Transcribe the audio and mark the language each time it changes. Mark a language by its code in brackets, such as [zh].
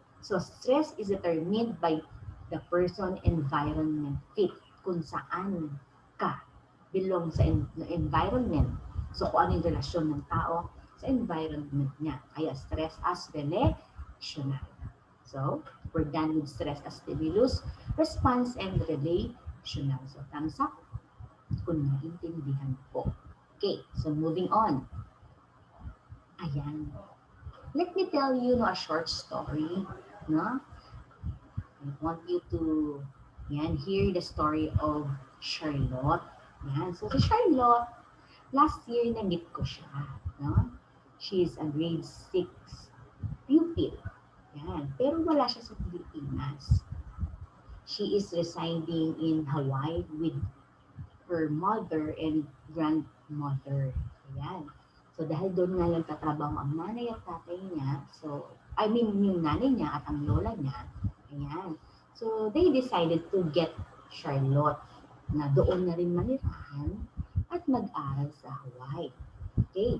[en] So, stress is determined by the person environment fit [tl] kung saan ka belong sa environment. So, kung ano yung relasyon ng tao sa environment niya. [en] Kaya stress as relational. So, we're done with stress as stimulus, response, and relational. So, thumbs up [tl] kung naintindihan po. [en] Okay, so moving on. Ayan. Let me tell you no, a short story. No? I want you to hear the story of Charlotte. [tl] Yan. So, si Charlotte, last year na-meet ko siya. No? [en] She is a grade 6 pupil. Yan. [tl] Pero wala siya sa Pilipinas. [en] She is residing in Hawaii with her mother and grandmother. Ayan. [tl] So, dahil doon nga nagtatrabaho ang nanay at tatay niya, so, [en] I mean, [tl] yung nanay niya at ang lola niya, ayan. [en] So, they decided to get Charlotte [tl] na doon na rin manirahan at mag-aral [en] sa Hawaii. Okay.